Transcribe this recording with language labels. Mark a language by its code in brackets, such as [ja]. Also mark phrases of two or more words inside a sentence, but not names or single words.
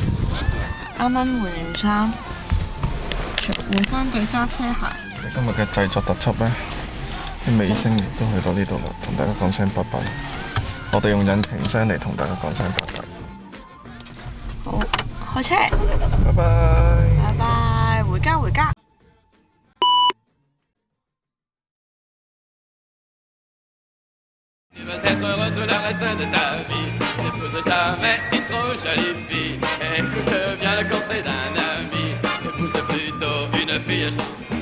[yue] 啱啱換完衫，換翻對揸車鞋。今日嘅製作特輯呢，啲尾聲亦都去到呢度啦，同大家講聲拜拜。我哋用引擎聲嚟同大家講聲拜拜。好，開車。拜拜。拜拜，回家回家。 [fr] Tu vas être heureux tout le reste de ta vie. N'épouse jamais une trop jolie fille. Écoute bien le conseil d'un ami. Épouse plutôt une fille gentille.